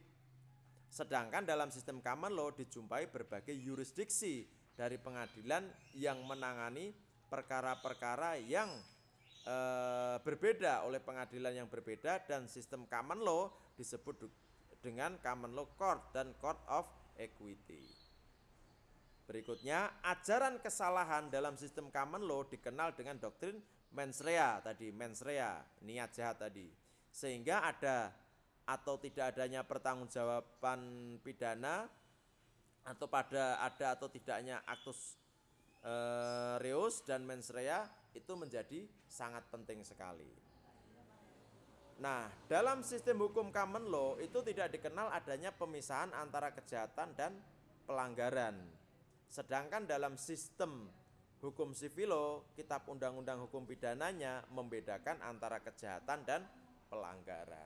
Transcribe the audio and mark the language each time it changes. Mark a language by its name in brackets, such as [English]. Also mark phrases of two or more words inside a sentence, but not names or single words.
[Indonesian] Sedangkan dalam sistem [English] common law [Indonesian] dijumpai berbagai yurisdiksi dari pengadilan yang menangani perkara-perkara yang berbeda oleh pengadilan yang berbeda, dan sistem common law disebut dengan [English] common law court [Indonesian] dan [English] court of equity. [Indonesian] Berikutnya, ajaran kesalahan dalam sistem [English] common law [Indonesian] dikenal dengan doktrin [Latin] mens rea [Indonesian] tadi, niat jahat tadi. Sehingga ada atau tidak adanya pertanggungjawaban pidana atau ada atau tidaknya [Latin] actus reus [Indonesian] dan [Latin] mens rea [Indonesian] itu menjadi sangat penting sekali. Nah, dalam sistem hukum [English] common law [Indonesian] itu tidak dikenal adanya pemisahan antara kejahatan dan pelanggaran. Sedangkan dalam sistem hukum [English] civil law, [Indonesian] kitab undang-undang hukum pidananya membedakan antara kejahatan dan pelanggaran.